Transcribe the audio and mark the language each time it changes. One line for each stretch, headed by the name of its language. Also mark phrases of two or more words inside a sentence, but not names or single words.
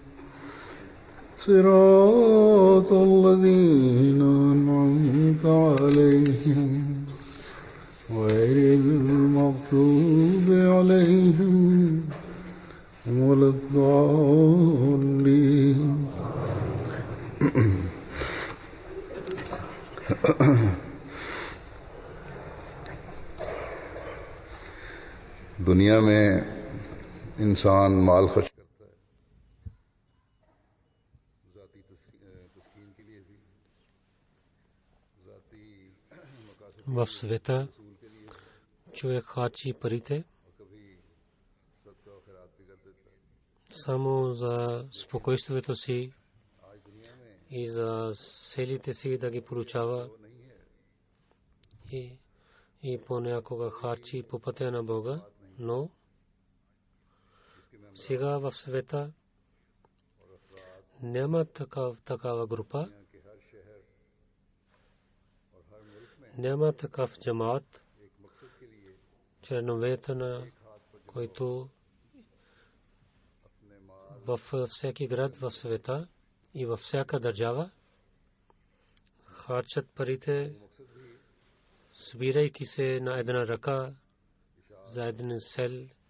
Arabic: صراط الذين أنعمت عليهم غير المغضوب عليهم ولا الضالين.
Urdu: دنیا میں انسان مال خرچ کرتا ہے ذاتی تسکین کے لیے بھی ذاتی مقاصد
Bulgarian: в света
Urdu: کے لیے
Bulgarian: човек харчи парите
Urdu: اور کبھی صدقہ اور خیرات بھی کر دیتا ہے.
Bulgarian: само за спокойствието си
Urdu: آج دنیا میں
Bulgarian: и за целите си да ги получава
Urdu: وہ نہیں ہے.
Bulgarian: и понякога харчи по пътя на Бога, но сега в света няма такава група, няма такъв джамаат, членовете на който във всеки град в света и във всяка държава харчат парите, събирайки се на една ръка за един цел.